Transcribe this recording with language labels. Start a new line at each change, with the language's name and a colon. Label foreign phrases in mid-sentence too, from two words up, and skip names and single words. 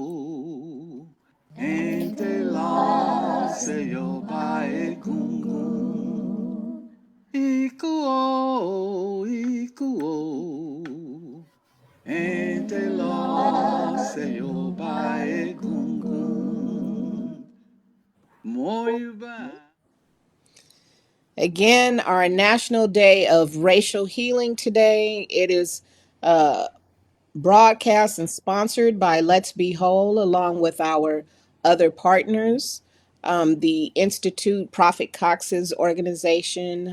Yoruba: Ente la se yo bae gungun. Ikuo. Ente la se yo bae gungun. Moyuba.
English: Again, our National Day of Racial Healing today. It is uh, broadcast and sponsored by Let's Be Whole, along with our other partners. The Institute, Prophet Cox's organization.